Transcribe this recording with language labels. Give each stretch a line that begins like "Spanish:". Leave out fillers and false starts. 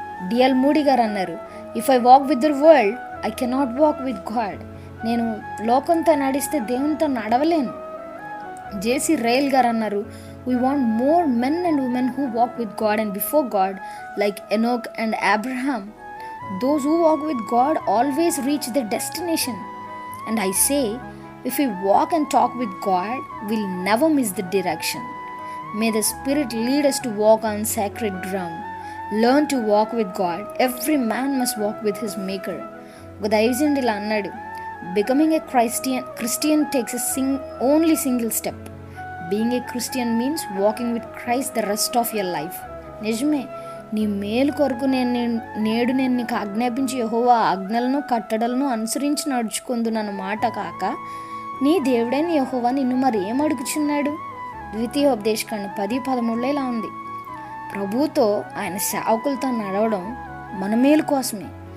Telugu: DL moody గారు అన్నారు,
English: If I walk with the world I cannot walk with God.
Telugu: నేను లోకంతో నడిస్తే దేవునితో నడవలేను. జేసీ రైల్ గారు అన్నారు,
English: We want more men and women who walk with God and before God like Enoch and Abraham. Those who walk with God always reach their destination. And I say, if we walk and talk with God, we'll never miss the direction. May the Spirit lead us to walk on sacred ground. Learn to walk with God. Every man must walk with his maker.
Telugu: ఒక దైవజనుడు ఇలా అన్నాడు,
English: becoming a Christian takes a only single step. Being a Christian means walking with Christ the rest of your life.
Telugu: నిజమే, నీ మేలు కొరకు నేడు నీకు ఆజ్ఞాపించి యెహోవా ఆజ్ఞలను కట్టడలను అనుసరించి నడుచుకుందునన్న మాట కాక, నీ దేవుడైన యెహోవా నిన్ను మరి ఏం అడుగుచున్నాడు? ద్వితీయోపదేశకాండం 10:13 ఇలా ఉంది. ప్రభువుతో, ఆయన సేవకులతో నడవడం మన మేలు కోసమే.